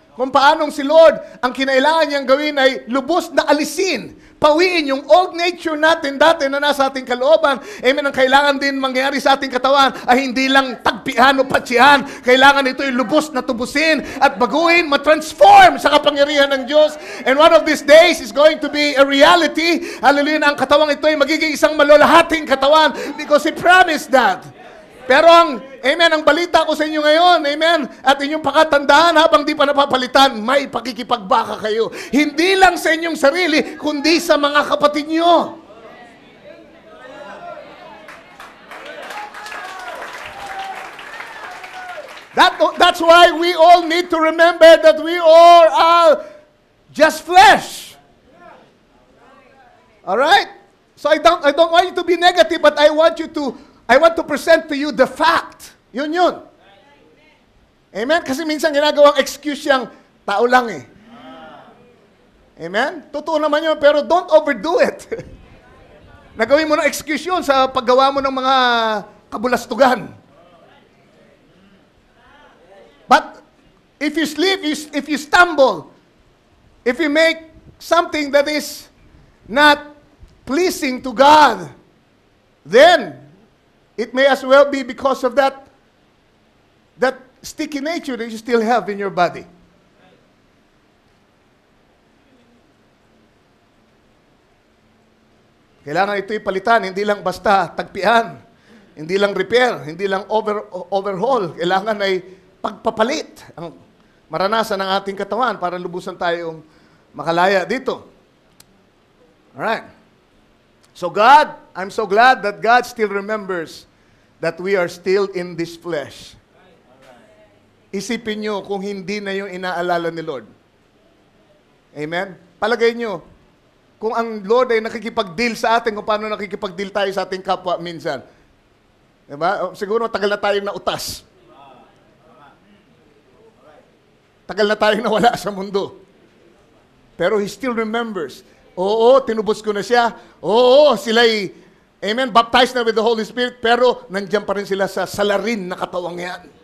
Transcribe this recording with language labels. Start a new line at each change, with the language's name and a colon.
Filipino: Kung paanong si Lord, ang kinailangan niyang gawin ay lubos na alisin, pawiin yung old nature natin dati na nasa ating kalooban. Amen, ang kailangan din mangyari sa ating katawan ay hindi lang tagpian o patsihan. Kailangan ito ay lubos na tubusin at baguhin, matransform sa kapangyarihan ng Diyos.
English: And one of these days is going to be a reality.
Filipino: Hallelujah, na ang katawang ito ay magiging isang malulahating katawan
English: because He promised that.
Filipino: Pero amen, ang balita ko sa inyo ngayon, amen, at inyong pakatandaan habang di pa napapalitan, may pakikipagbaka kayo. Hindi lang sa inyong sarili, kundi sa mga kapatid nyo.
English: That's why we all need to remember that we all are just flesh. All right? So I don't want you to be negative, but I want to present to you the fact.
Filipino: Yun. Amen? Kasi minsan ginagawang excuse yung tao lang eh. Amen? Totoo naman yun, pero
English: don't overdo it.
Filipino: Nagawin mo ng excuse yun sa paggawa mo ng mga kabulastugan.
English: But if you slip, if you stumble, if you make something that is not pleasing to God, then it may as well be because of that sticky nature that you still have in your body.
Filipino: Kailangan ito'y palitan, hindi lang basta tagpian, hindi lang repair, hindi lang overhaul. Kailangan ay pagpapalit ang maranasan ng ating katawan para lubusan tayong makalaya dito. Alright.
English: So God, I'm so glad that God still remembers that we are still in this flesh.
Filipino: isipin nyo kung hindi na yung inaalala ni Lord. Amen? Palagay nyo, kung ang Lord ay nakikipag-deal sa atin, kung paano nakikipag-deal tayo sa ating kapwa minsan. Diba? Siguro tagal na tayong nautas. Tagal na tayong nawala sa mundo. Pero
English: He still remembers.
Filipino: Oo, tinubos ko na siya. Oo, sila'y, amen, baptized na
English: with the Holy Spirit,
Filipino: pero nandiyan pa rin sila sa salarin na katawang yan.